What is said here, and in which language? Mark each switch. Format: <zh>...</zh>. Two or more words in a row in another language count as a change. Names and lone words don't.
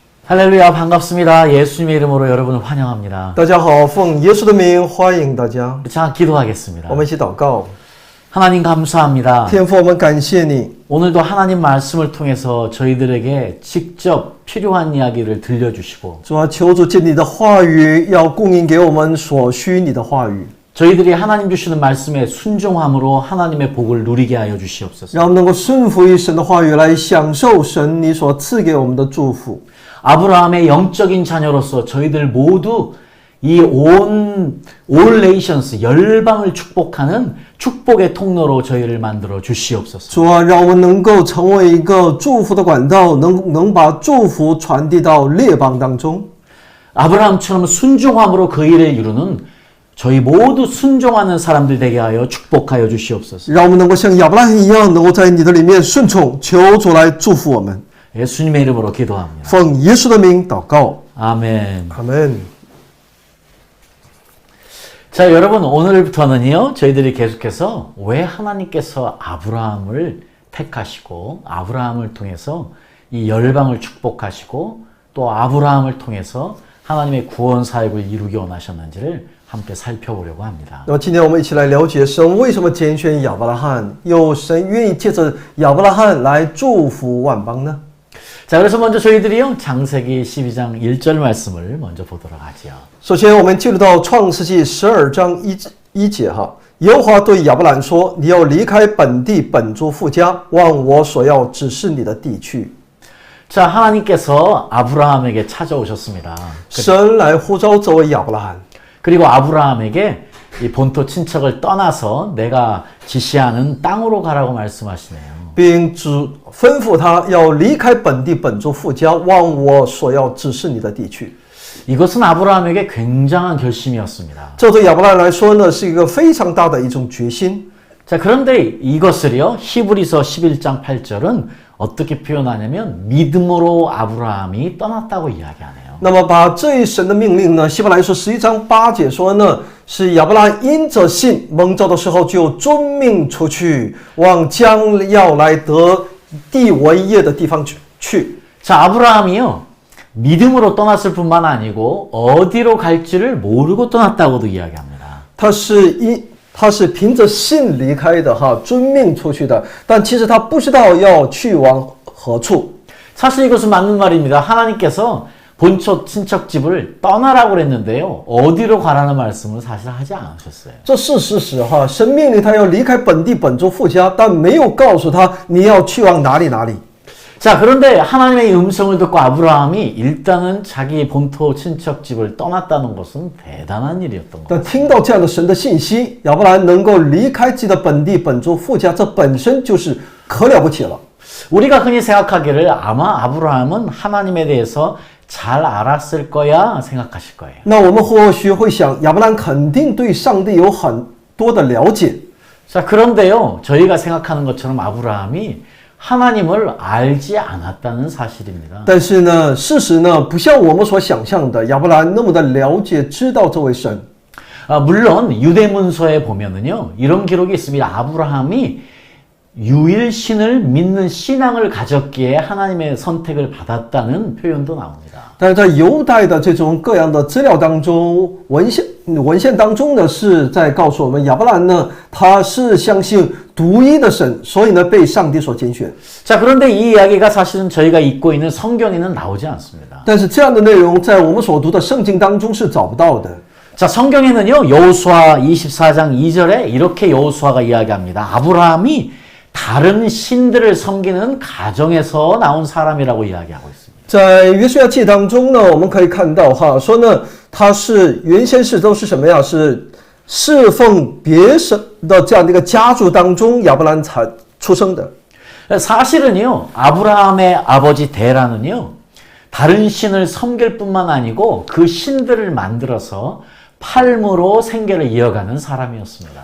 <ko>할렐루야, 반갑습니다. 예수님의 이름으로 여러분을 환영합니다.</ko> <zh>大家好，奉耶稣的名欢迎大家。</zh> <ko>자, 기도하겠습니다.</ko> <zh>我们一起祷告。</zh> <ko>하나님 감사합니다.</ko> <zh>天父，我们感谢你，</zh> <ko>오늘도 하나님 말씀을 통해서 저희들에게 직접 필요한 이야기를 들려주시고</ko> <zh>主啊，求主借你的话语，要供应给我们所需你的话语，</zh> <ko>저희들이 하나님 주시는 말씀에 순종함으로 하나님의 복을 누리게 하여 주시옵소서.</ko> <zh>让我们能够顺服于神的话语，来享受神你所赐给我们的祝福。</zh> <ko>아브라함의 영적인 자녀로서 저희들 모두 이</ko> <en>all nations,</en> <ko>열방을 축복하는 축복의 통로로 저희를 만들어 주시옵소서.</ko> <zh>主啊，让我们能够成为一个祝福的管道，能把祝福传递到列邦当中。</zh> <ko>아브라함처럼 순종함으로 그 일을 이루는 저희 모두 순종하는 사람들 되게 하여 축복하여 주시옵소서.</ko> <zh>让我们能够像亚伯拉罕一样，能够在你的里面顺从，求主来祝福我们。</zh> <ko>예수님의 이름으로 기도합니다.</ko> <zh>奉耶稣的名祷告，</zh> <ko>아멘.</ko> <zh>阿门。</zh> <ko>자, 여러분, 오늘부터는요, 저희들이 계속해서 왜 하나님께서 아브라함을 택하시고, 아브라함을 통해서 이 열방을 축복하시고, 또 아브라함을 통해서 하나님의 구원 사역을 이루기 원하셨는지를 함께 살펴보려고 합니다.</ko> <zh>那么今天我们一起来了解神为什么拣选亚伯拉罕，又神愿意借着亚伯拉罕来祝福万邦呢？</zh> <ko>자, 그래서 먼저 저희들이요, 창세기 12장 1절 말씀을 먼저 보도록 하지요.</ko> <zh>首先，我们进入到创世纪12章一节哈。耶和华对亚伯兰说：“你要离开本地本族父家，往我所要指示你的地去。”</zh> <ko>자, 하나님께서 아브라함에게 찾아오셨습니다.</ko> <zh>神来呼召这位亚伯拉罕，</zh> <ko>그리고 아브라함에게 이 본토 친척을 떠나서 내가 지시하는 땅으로 가라고 말씀하시네요.</ko> <zh>并吩咐他要离开本地本族父家，往我所要指示你的地去。</zh> <ko>이것은 아브라함에게 굉장한 결심이었습니다.</ko> <zh>这对亚伯拉罕来说呢，是一个非常大的一种决心。</zh> <ko>자, 그런데 이것을요, 히브리서 11장 8절은 어떻게 표현하냐면 믿음으로 아브라함이 떠났다고 이야기하네요.</ko> <zh>那么把这一神的命令呢，希伯来书11章8节说呢，是亚伯拉罕因着信蒙召的时候就遵命出去，往将要来得地为业的地方去。</zh> <ko>자, 아브라함이요, 믿음으로 떠났을 뿐만 아니고 어디로 갈지를 모르고 떠났다고도 이야기합니다.</ko> <zh>他是凭着信离开的哈，遵命出去的，但其实他不知道要去往何处。</zh> <ko>사실 이것은 맞는 말입니다. 하나님께서 본초 친척집을 떠나라고 그랬는데요. 어디로 가라는 말씀을 사실 하지 않으셨어요.</ko> <zh>这是事实哈，神命令他要离开本地本族父家，但没有告诉他你要去往哪里哪里。</zh> <ko>자, 그런데 하나님의 음성을 듣고 아브라함이 일단은 자기 본토 친척집을 떠났다는 것은 대단한 일이었던</ko> <zh>但</zh> <ko>것.</ko> <zh>听到这样的神的信息，亚伯兰能够离开自己的本地本族父家，这本身就是可了不起了。</zh> <ko>우리가 흔히 생각하기를 아마 아브라함은 하나님에 대해서 잘 알았을 거야 생각하실 거예요.</ko> <zh>那我们或许会想，亚伯兰肯定对上帝有很多的了解。</zh> <ko>자, 그런데요, 저희가 생각하는 것처럼 아브라함이 하나님을 알지 않았다는 사실입니다.</ko> <zh>但是呢，事实呢，不像我们所想象的亚伯兰那么的了解知道这位神。</zh> <ko>물론 유대문서에 보면은요, 이런 기록이 있습니다. 아브라함이 유일신을 믿는 신앙을 가졌기에 하나님의 선택을 받았다는 표현도 나옵니다.</ko> <zh>但是在犹太的这种各样的资料当中，文献当中呢，是在告诉我们，亚伯兰呢，他是相信独一的神，所以呢，被上帝所拣选。</zh> <ko>자, 그런데 이 이야기가 사실은 저희가 읽고 있는 성경에는 나오지 않습니다.</ko> <zh>但是这样的内容在我们所读的圣经当中是找不到的。</zh> <ko>자, 성경에는요, 여호수아 24장 2절에 이렇게 여호수아가 이야기합니다. 아브라함이 다른 신들을 섬기는 가정에서 나온 사람이라고 이야기하고 있습니다.</ko> <zh>在约书亚记当中呢，我们可以看到哈，说呢，他是原先是都是什么呀？是侍奉别神的这样的一个家族当中，亚伯兰才出生的。</zh> <ko>사실은요, 아브라함의 아버지 데라는요, 다른 신을 섬길 뿐만 아니고 그 신들을 만들어서 팔므로 생계를 이어가는 사람이었습니다.</ko>